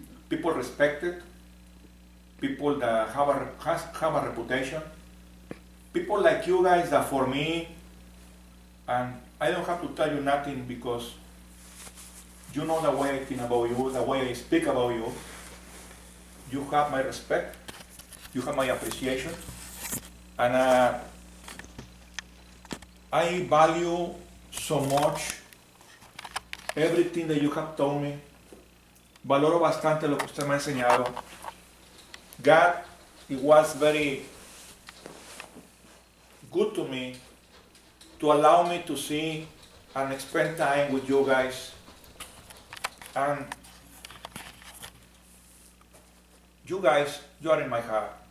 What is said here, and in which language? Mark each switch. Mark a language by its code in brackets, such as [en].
[en] People respected, people that have a reputation, people like you guys that for me, and I don't have to tell you nothing because you know the way I think about you, the way I speak about you. You have my respect, you have my appreciation, and I value so much everything that you have told me. [es] Valoro bastante lo que usted me ha enseñado. [en] God, it was very good to me to allow me to see and spend time with you guys. And you guys, you are in my heart.